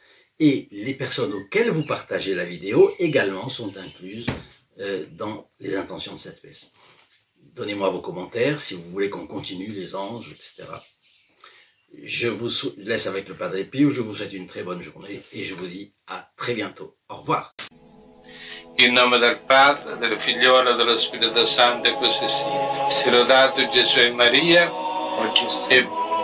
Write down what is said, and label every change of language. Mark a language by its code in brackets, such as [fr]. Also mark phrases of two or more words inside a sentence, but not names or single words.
[fr] Et les personnes auxquelles vous partagez la vidéo également sont incluses dans les intentions de cette messe. Donnez-moi vos commentaires si vous voulez qu'on continue les anges, etc. Je vous laisse avec le Padre Pio, je vous souhaite une très bonne journée et je vous dis à très bientôt. Au revoir. [it] In nome del Padre, del Figliolo e dello Spirito Santo, così sia. Sia lodato Gesù e Maria, e